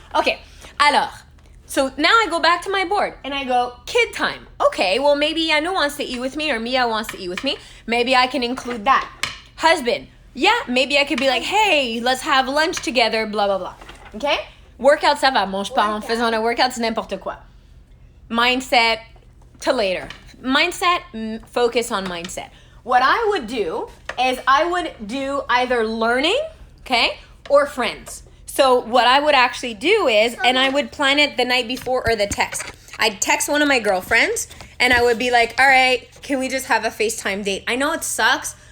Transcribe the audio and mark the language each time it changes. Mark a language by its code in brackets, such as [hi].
[en] Okay, alors, so now I go back to my board and I go, kid time. Okay, well, maybe Yanu wants to eat with me or Mia wants to eat with me. Maybe I can include that. Husband, yeah, maybe I could be like, hey, let's have lunch together, blah, blah, blah. Okay? Workout, [fr] ça va. Mange pas en faisant un workout, c'est n'importe quoi. [en] Mindset, to later. Mindset, focus on mindset. What I would do is I would do either learning, okay, or friends. So what I would actually do is, and I would plan it the night before or the text. I'd text one of my girlfriends and I would be like, all right, can we just have a FaceTime date? I know it sucks.